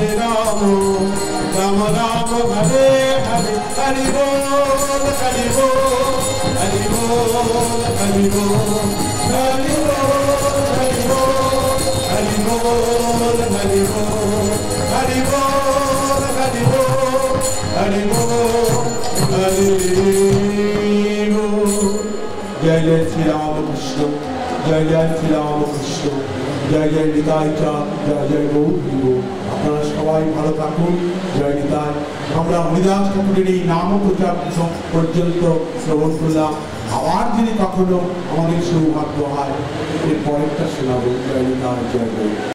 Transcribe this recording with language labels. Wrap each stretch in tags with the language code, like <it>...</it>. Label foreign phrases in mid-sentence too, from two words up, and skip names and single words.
<bn>রাম রাম হরে হরে হরি বোল হরি বোল হরি বোল হরি বোল হরি বোল হরি বোল হরি বোল হরি বোল হরি বোল হরি বোল হরি বোল জয় জয় শ্রী রাম কৃষ্ণ জয় জয় শ্রী রাম কৃষ্ণ জয় জয় নিতাই চাঁদ জয় জয় গৌর হিরো আপনারা সবাই ভালো থাকুন জয় নিতাই আমরা হরিদাস ঠাকুরের এই নাম প্রচার পর্যন্ত শ্রবণ করলাম আবার যদি কখনো আমাদের সৌভাগ্য হয় এর পরেরটা শোনাবো জয় নিতাই জয় জয়</bn>